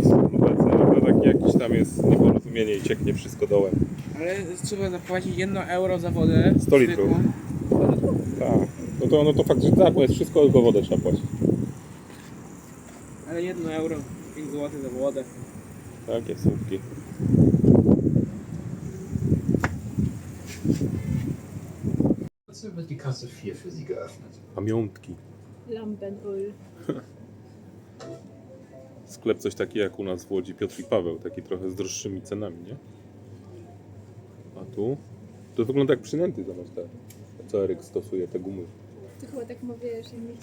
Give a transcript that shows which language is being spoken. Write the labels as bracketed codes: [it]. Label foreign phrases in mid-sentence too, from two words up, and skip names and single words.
[pl] No tak jakiś tam jest nieporozumienie i cieknie wszystko dołem. Ale trzeba zapłacić 1 euro za wodę. 100 litrów. Tak. No to fakt, że tak, bo jest wszystko, tylko wodę trzeba płacić. Ale 1 euro, 5 zł za wodę. Takie słupki. [de] Trotzdem wird die Kasse 4 für Sie geöffnet. [pl] Pamiątki. Lampenöl. Sklep coś taki jak u nas w Łodzi Piotr i Paweł, taki trochę z droższymi cenami, nie? A tu? To wygląda jak przynęty, zobacz tak. Co Eryk stosuje, te gumy. Ty chyba tak mówisz, jak